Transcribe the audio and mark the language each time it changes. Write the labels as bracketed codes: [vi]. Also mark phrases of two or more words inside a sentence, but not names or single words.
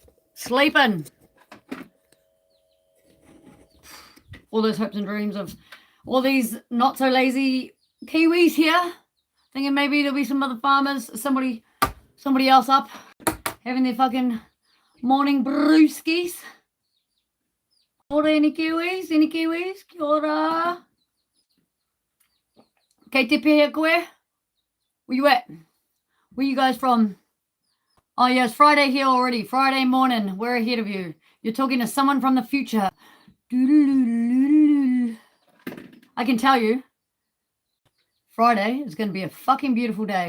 [en] Sleeping. All those hopes and dreams of all these not so lazy Kiwis here, thinking maybe there'll be some other farmers, somebody else up having their fucking morning brewskis. [mi] Kia ora, [en] any Kiwis? Any Kiwis? [mi] Kia ora. Kei te pēhea koe. [en] Where you at? Where you guys from? Oh, yeah, it's Friday here already. Friday morning. We're ahead of you. You're talking to someone from the future. I can tell you, Friday is going to be a fucking beautiful day.